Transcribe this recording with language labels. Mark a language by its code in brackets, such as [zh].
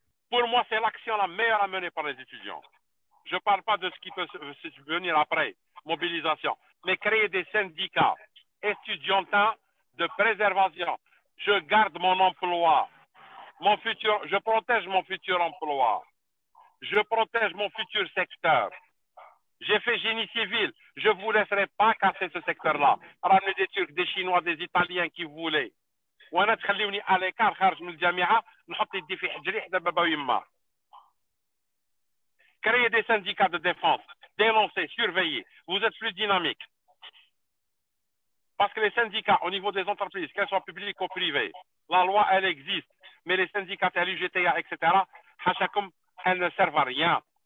[fr] Pour moi, c'est l'action la meilleure à mener par les étudiants. Je ne parle pas de ce qui peut venir après, mobilisation, mais créer des syndicats étudiantins de préservation, je garde mon emploi. Je protège mon futur emploi. Je protège mon futur secteur. J'ai fait génie civil. Je ne vous laisserai pas casser ce secteur-là. Ramener des Turcs, des Chinois, des Italiens qui voulaient. [ar] وانا تخليوني [fr] à l'écart [ar] خارج من الجامعه نحط يدي في حجري حدا بابا ويما. [fr] Créer des syndicats de défense, dénoncer, surveiller. Vous êtes plus dynamique. Parce que les syndicats au niveau des entreprises, qu'elles soient publiques ou privées, la loi elle existe, mais les syndicats, l'UGTA, etc., elles ne servent à rien.